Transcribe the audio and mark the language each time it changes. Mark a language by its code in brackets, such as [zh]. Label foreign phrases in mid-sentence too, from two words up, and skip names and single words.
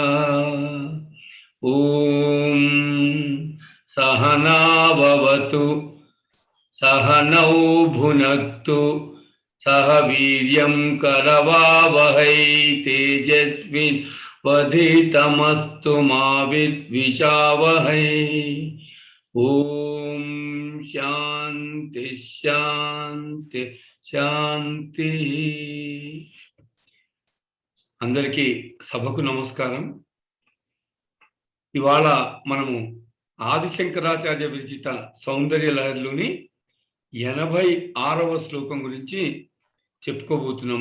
[sa] ॐ सहना भवतु सहनौ भुनक्तु सह वीर्यं करवावहै तेजस्विनावधीतमस्तु मा विद्विषावहै। ओम शांति शांति శాంతి. [te] అందరికీ సభకు నమస్కారం. ఇవాళ మనము ఆదిశంకరాచార్య విరచిత సౌందర్య లహరిలోని 86వ శ్లోకం గురించి చెప్పుకోబోతున్నాము.